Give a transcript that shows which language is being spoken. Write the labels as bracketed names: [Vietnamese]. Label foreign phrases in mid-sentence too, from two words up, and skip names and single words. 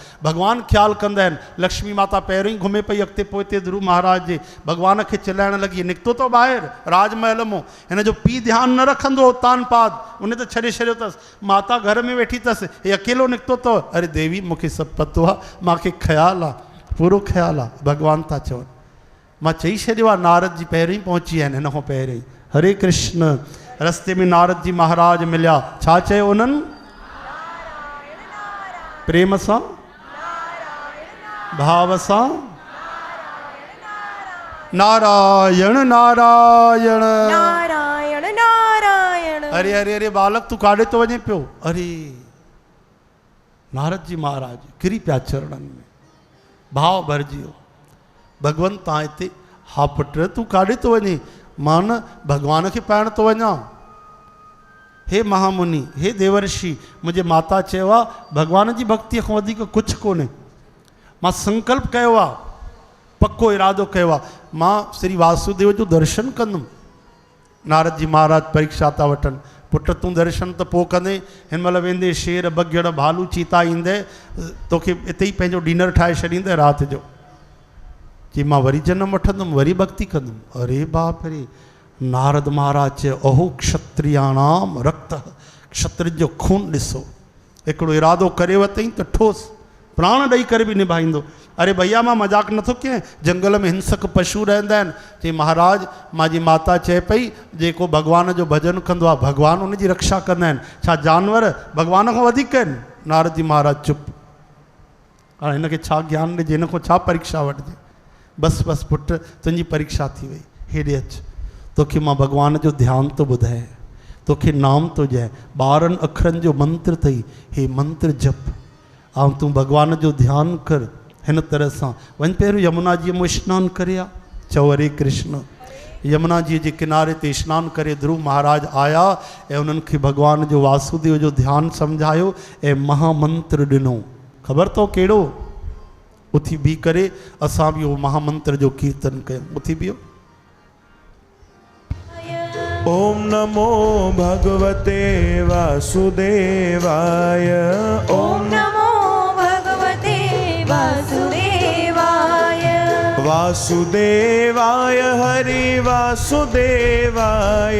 [Sindhi] भॻवान ख़्यालु कंदा आहिनि। लक्ष्मी माता पहिरियों ई घुमे पई अॻिते पोइते ध्रुव महाराज जे, भॻवान खे चिलाइण लॻी, निकितो तो ॿाहिरि राजमहल मां, हिन जो पीउ ध्यानु न रखंदो तान पात, उन त छॾे छॾियो अथसि। माता घर में वेठी अथसि, हे अकेलो निकितो अथव। अरे देवी मूंखे सभु पतो आहे, मूंखे ख़्यालु आहे, पूरो ख़्यालु आहे। भॻवान था चवनि, मां चई छॾियो आहे नारद जी पहिरियों ई पहुची विया आहिनि, हिन खां पहिरियों ई। हरे कृष्ण। रस्ते में नारद जी महाराज मिलिया, छा चयो उन्हनि? प्रेम सां, भाव सां, नारायण नारायण नारायण नारायण। अरे अरे अरे बालक तूं काॾे थो वञे पियो? अरे नारद जी महाराज किरी पिया चरणनि में, भाव भरिजी वियो। भगवंत तव्हां हिते? हा पुट तूं काॾे थो वञे? मां न भॻवान खे पाइण थो वञा। हे महामुनि, हे देवर्षि, मुंहिंजे माता चयो आहे भॻवान जी भक्तीअ खां वधीक कुझु कोन्हे। मां संकल्प कयो आहे, पको इरादो कयो आहे, मां श्री वासुदेव जो दर्शन कंदुमि। नारद जी महाराज परीक्षा था वठनि, पुट तूं दर्शन त पोइ कंदे, हिन महिल वेंदे शेर बगिड़ भालू चीता ईंदे, तोखे हिते ई पंहिंजो डिनर ठाहे छॾींदे राति जो। कि मां वरी जनम वठंदुमि, वरी भक्ति कंदुमि। अरे बाप रे। नारद महाराज चयो [Sanskrit] अहो क्षत्रियाणाम रक्त, [Sindhi] क्षत्रिय जो खून ॾिसो। हिकिड़ो इरादो करे वरितईं त ठोस प्राण ॾेई करे बि निभाईंदो। अरे भैया मां मजाक नथो कयां, जंगल में हिंसक पशु रहंदा आहिनि। चई महाराज मुंहिंजी माता चए पई जेको भॻवान जो भॼन कंदो आहे भॻवान उनजी रक्षा कंदा आहिनि, छा जानवर भॻवान खां वधीक आहिनि? नारद जी महाराज चुप। हाणे हिनखे छा ज्ञान ॾिजे, हिन खां छा परीक्षा वठिजे? बसि बसि पुट तुंहिंजी परीक्षा थी वई, हेॾे अचु। तोखे मां भगवान जो ध्यान तो ॿुधाए, तोखे नाम तो ॾियां, 12 अखरनि जो मंत्र अथई, हे मंत्र जप ऐं तूं भगवान जो ध्यानु कर। हिन तरह सां वञ, पहिरियों यमुना जी में सनानु करे आ, चओ हरे कृष्ण। यमुना जी जे किनारे ते सनानु करे ध्रुव महाराज आया ऐं उन्हनि खे भगवान जो वासुदेव जो ध्यानु सम्झायो ऐं महामंत्र ॾिनो। ख़बर अथव कहिड़ो? उथी बीह करे असां बि उहो महामंत्र जो कीर्तन कयूं। उथी बीहो। [Sanskrit] ओम नमो भगवते वासुदेवाय। ओम नमो भगवते वासुदेवाय। वासुदेवाय हरि वासुदेवाय।